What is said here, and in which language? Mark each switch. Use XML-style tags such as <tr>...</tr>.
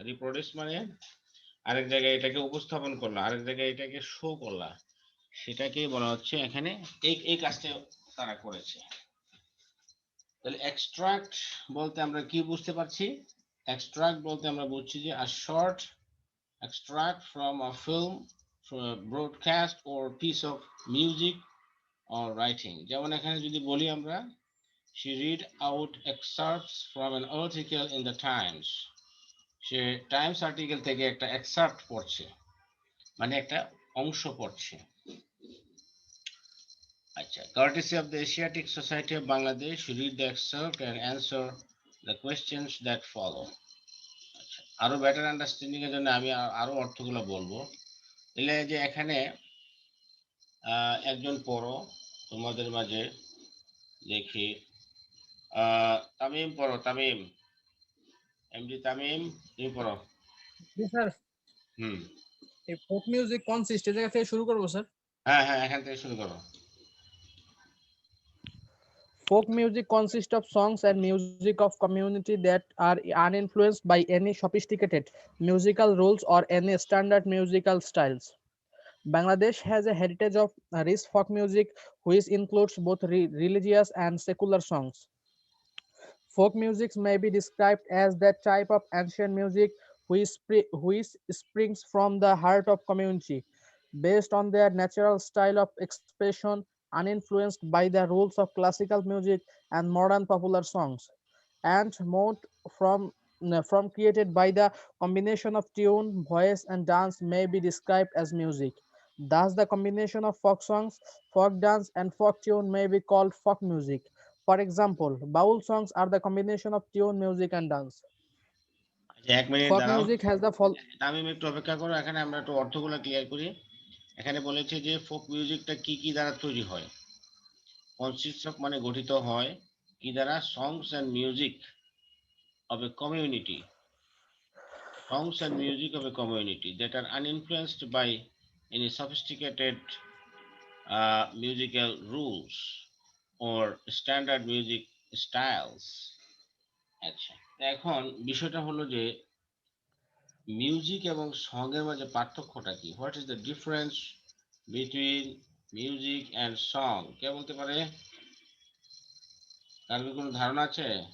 <bn>Reproduce মানে আরেক জায়গায় এটাকে উপস্থাপন করলা, আরেক জায়গায় এটাকে শো করলা, সেটাকেই বলা হচ্ছে এখানে এই কাজটা তারা করেছে। তাহলে এক্সট্রাক্ট বলতে আমরা কি বুঝতে পারছি? এক্সট্রাক্ট বলতে আমরা বুঝছি যে</bn> <en>a short extract from a film, from a broadcast or piece of music or writing।</en> <bn>যেমন এখানে যদি বলি আমরা,</bn> <en>she read out excerpts from an article in the Times।</en> <bn>Say Times article থেকে একটা এক্সার্প্ট পড়ছে, মানে একটা অংশ পড়ছে।</bn> <en>আচ্ছা, courtesy of the Asiatic Society of Bangladesh, read the excerpt and answer the questions that follow।</en> <bn>আচ্ছা, আরো বেটার আন্ডারস্ট্যান্ডিং এর জন্য আমি আরো অর্থগুলো বলবো। তাহলে যে এখানে একজন পড়ো তোমাদের মাঝে দেখি। তামিম পড়ো, তামিম, এমডি তামিম, তুমি পড়ো। স্যার হুম, এই ফোক মিউজিক কনসিস্ট এর জায়গা থেকে শুরু করবো স্যার। হ্যাঁ হ্যাঁ, এখান থেকে শুরু করো।</bn> <en>Folk music consists of songs and music of community that are uninfluenced by any sophisticated musical rules or any standard musical styles. Bangladesh has a heritage of rich folk music which includes both religious and secular songs. Folk music may be described as that type of ancient music which springs from the heart of community, based on their natural style of expression, uninfluenced by the rules of classical music and modern popular songs, and mode from created by the combination of tune, voice, and dance may be described as music. Thus, the combination of folk songs, folk dance, and folk tune may be called folk music. For example, baul songs are the combination of tune, music, and dance.</en> <bn>আচ্ছা, 1 minute</bn> <en>Folk</en> <bn>দাঁড়াও।</bn> <en>music has the</en> <bn>Tamim একটু অপেক্ষা করো, এখানে আমরা একটু অর্থগুলো clear করি। এখানে বলেছে যে ফোক মিউজিকটা কি কি দ্বারা তৈরি হয়। কনসিস্ট অফ মানে গঠিত হয় কি দ্বারা?</bn> <en>Songs and music of a community, songs and music of a community that are uninfluenced by any sophisticated musical rules or standard music styles.</en> <bn>আচ্ছা, এখন বিষয়টা হলো যে মিউজিক এবং সং এর মাঝে পার্থক্যটা কি?</bn> <en>What is the difference between music and song?</en> <bn>কে বলতে পারে? তার কি কোনো ধারণা আছে?</bn>